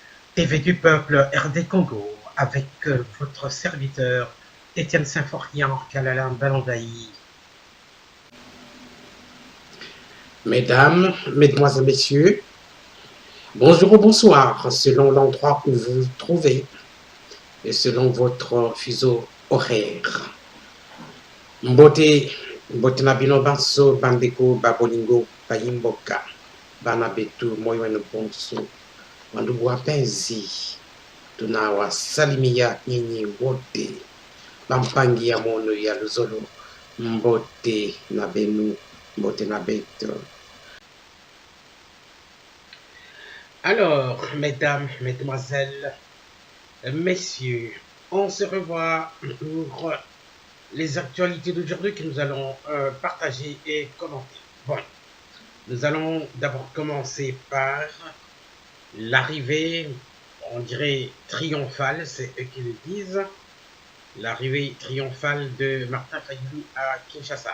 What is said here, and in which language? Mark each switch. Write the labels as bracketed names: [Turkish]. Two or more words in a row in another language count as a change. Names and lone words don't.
[French] TV du peuple RD Congo, avec votre serviteur Étienne Symphorien Kalalin Balandaï. Mesdames, Mesdemoiselles, Messieurs, bonjour ou bonsoir, selon l'endroit où vous vous trouvez et selon votre fuseau horaire. [Lingala] Mbote, mbote na bino banso, bandeko, babolingo, bayimboka, bana betu, [Swahili] moyo wenu bonso, wandugu wapenzi, tunawasalimia nyinyi wote, [Kongo] bampangi ya mono ya luzolo, mbote na benu, mbote na betu. [French] Alors, mesdames, mesdemoiselles, messieurs, on se revoit pour les actualités d'aujourd'hui que nous allons partager et commenter. Bon, nous allons d'abord commencer par l'arrivée, on dirait triomphale, c'est eux qui le disent, l'arrivée triomphale de Martin Fayulu à Kinshasa.